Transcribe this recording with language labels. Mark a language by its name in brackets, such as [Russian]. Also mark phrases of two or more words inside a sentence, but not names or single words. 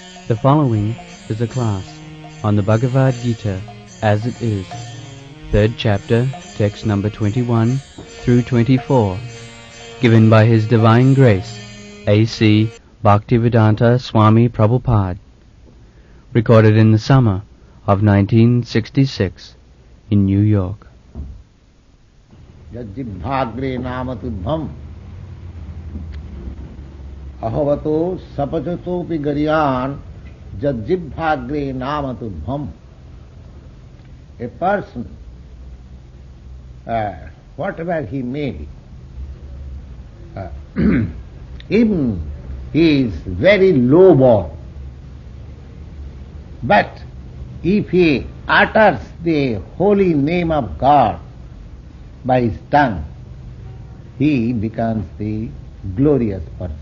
[English] The following is a class on the Bhagavad Gita as it is, third chapter, text number 21 through 24, given by His Divine Grace, A.C. Bhaktivedanta Swami Prabhupada, recorded in the summer of 1966 in New York. [Sanskrit] Yajjibhagre namatudbham ahavato sapachatopi garyan jajjibhagre namatudbham. [English] A person, whatever he may be, even he is very low born, but if he utters the holy name of God by his tongue, he becomes the glorious person.